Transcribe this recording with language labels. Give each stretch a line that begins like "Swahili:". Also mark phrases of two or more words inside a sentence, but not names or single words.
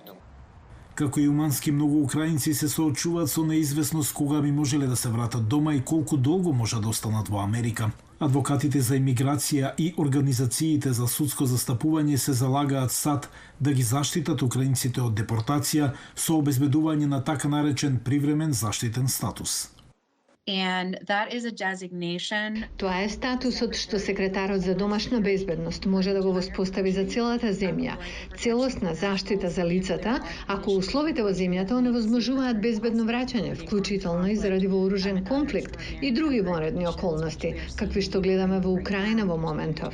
Macedonian: Како и Умански, многу украинци се соочуваат со неизвестност кога би можеле да се вратат дома и колку долго може да останат во Америка. Адвокатите за имиграција и организациите за судско застапување се залагаат САД да ги заштитат украинците од депортација со обезбедување на така наречен привремен заштитен статус.
English: And that is a designation.
Macedonian: Тоа е статусот што секретарот за домашна безбедност може да го воспостави за целата земја. Целосна заштита за лицата, ако условите во земјата оневозможуваат безбедно враќање, вклучително и заради вооружен конфликт и други вонредни околности, какви што гледаме во Украина во моментов.